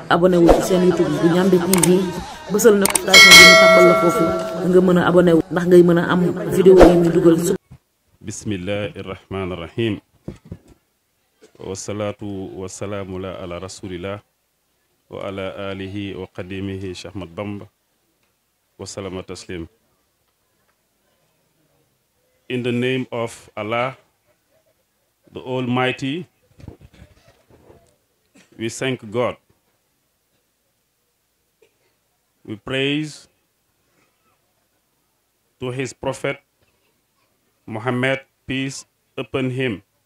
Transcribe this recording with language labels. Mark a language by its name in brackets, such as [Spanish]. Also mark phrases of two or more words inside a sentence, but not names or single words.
[Wolof] abonné wu ci seen YouTube bu Ndiamé TV bësal na station bi ñu tàmbal la foofu nga mën a abonné wu ndax ngay mën a am vidéo yi ñu dugal. [Arabic] بسم الله الرحمن الرحيم والصلاة والسلام على رسول الله وعلى آله وخديمه Cheikh Ahmad Bamba وسلم تسليما. [English] In the name of Allah, the Almighty, we thank God. We praise to his prophet Muhammad, peace upon him.